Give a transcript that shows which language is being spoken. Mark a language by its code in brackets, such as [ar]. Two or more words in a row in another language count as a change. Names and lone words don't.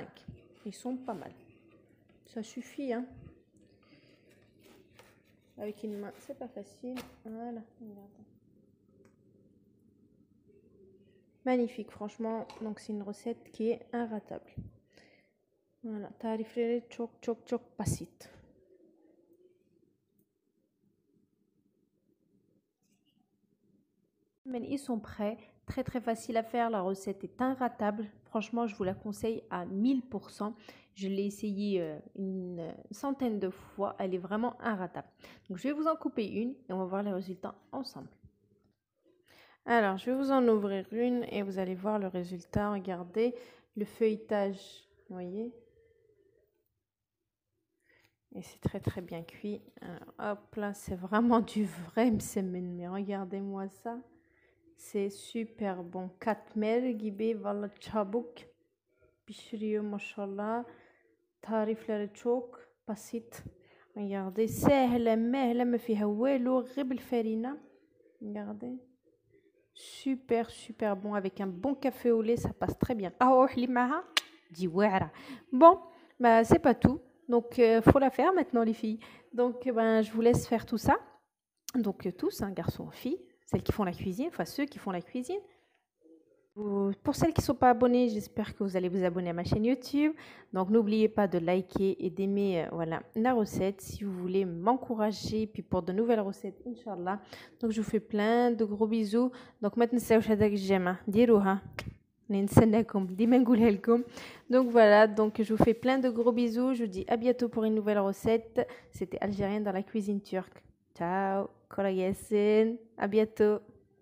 [fr] Ils sont pas mal. Ça suffit, hein. Avec une main, c'est pas facile. Voilà, regardez. Magnifique, franchement. Donc c'est une recette qui est inratable. Voilà, [tr] tarifleri çok basit. [fr] Mais ils sont prêts, très facile à faire. La recette est inratable. Franchement, je vous la conseille à 1000%. Je l'ai essayé une centaine de fois. Elle est vraiment inratable. Donc, je vais vous en couper une et on va voir les résultats ensemble. Alors, je vais vous en ouvrir une et vous allez voir le résultat. Regardez le feuilletage, vous voyez. Et c'est très bien cuit. Alors, hop là, c'est vraiment du vrai msemen. Mais regardez-moi ça. C'est super bon. [tr] Katmer gibi valla çabuk pişiriyor maşallah. Tarifleri çok basit. [fr] Regardez, [ar] سهلة مهلة ما فيها والو غير بالفرينة. [fr] Regardez. Super bon avec un bon café au lait, ça passe très bien. Bon, bah c'est pas tout. Donc faut la faire maintenant les filles. Donc je vous laisse faire tout ça. Donc tous, hein, garçons, filles, celles qui font la cuisine, enfin ceux qui font la cuisine. Pour celles qui ne sont pas abonnées, j'espère que vous allez vous abonner à ma chaîne YouTube. Donc n'oubliez pas de liker et d'aimer voilà, la recette si vous voulez m'encourager. Puis pour de nouvelles recettes, Inch'Allah. Donc je vous fais plein de gros bisous. Donc maintenant, c'est [ar] هذاك الجيم ديروها نستناكم ديما نقولها لكم. [fr] Donc voilà, donc je vous fais plein de gros bisous. Je vous dis à bientôt pour une nouvelle recette. C'était Algérien dans la cuisine turque. Ciao, [tr] kolay gelsin. [fr] À bientôt.